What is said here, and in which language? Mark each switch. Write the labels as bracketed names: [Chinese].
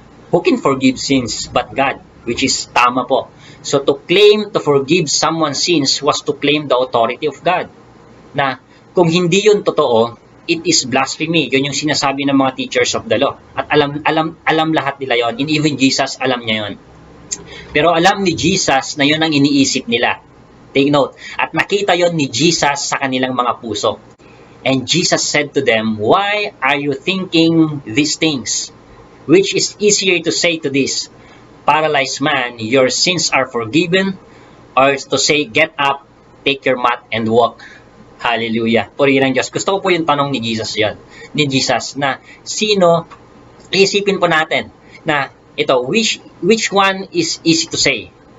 [English] Who can forgive sins but God? Which is [Filipino] tama po. [English] So to claim to forgive someone's sins was to claim the authority of God. [Filipino] Na kung hindi yun totoo, [English] it is blasphemy. [Filipino] Yun yung sinasabi ng mga [English] teachers of the law. [Filipino] At alam lahat nila yon. [English] And even Jesus, [Filipino] alam niya yon. Pero alam ni Jesus na yun ang iniisip nila. [English] Take note. [Filipino] At nakita yon ni Jesus sa kanilang mga puso. [English] And Jesus said to them, "Why are you thinking these things? Which is easier to say to this paralyzed man, your sins are forgiven, or to say, get up, take your mat, and walk?" [Filipino] Hallelujah. Purihin ng Diyos. Gusto ko po yung tanong ni Jesus yan. Ni Jesus na sino, isipin po natin na ito, [English] which one is easy to say?